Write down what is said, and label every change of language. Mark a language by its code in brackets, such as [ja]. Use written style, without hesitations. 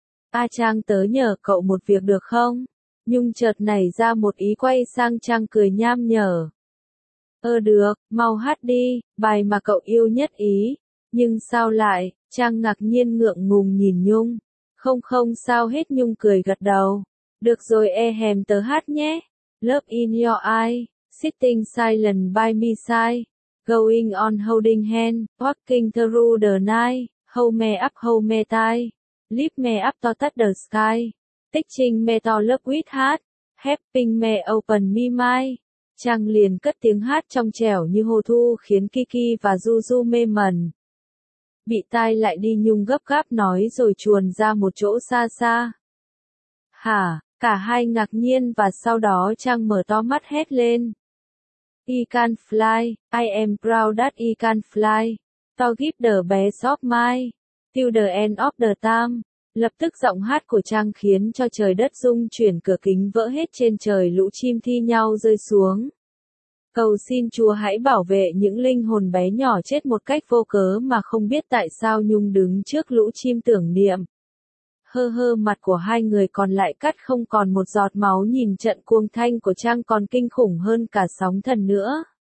[vi] A Trang, tớ nhờ cậu một việc được không? Nhung chợt nảy ra một ý, quay sang Trang cười nham nhở. Ơ được, mau hát đi, bài mà cậu yêu nhất ý. Nhưng sao lại? Trang ngạc nhiên ngượng ngùng nhìn Nhung. Không không sao hết, Nhung cười gật đầu. Được rồi, e hèm tớ hát nhé. [en] Love in your eyes, sitting silent by me side, going on holding hand, walking through the night, hold me up, hold me tight, Leave me up to touch the sky. Teaching me to love with heart. Helping me open my mind. [vi] Chàng liền cất tiếng hát trong trẻo như hồ thu khiến Kiki và Juju mê mẩn. Bị tai lại đi Nhung gấp gáp nói rồi chuồn ra một chỗ xa xa. Hả, cả hai ngạc nhiên và sau đó Chàng mở to mắt hét lên. [en] I can fly, I am proud that I can fly. To give the best of my, till the end of the time. [vi] Lập tức giọng hát của Trang khiến cho trời đất rung chuyển, cửa kính vỡ hết trên trời, lũ chim thi nhau rơi xuống. Cầu xin Chúa hãy bảo vệ những linh hồn bé nhỏ chết một cách vô cớ mà không biết tại sao. Nhung đứng trước lũ chim tưởng niệm. Hơ hơ, mặt của hai người còn lại cắt không còn một giọt máu, nhìn trận cuồng thanh của Trang còn kinh khủng hơn cả sóng thần nữa.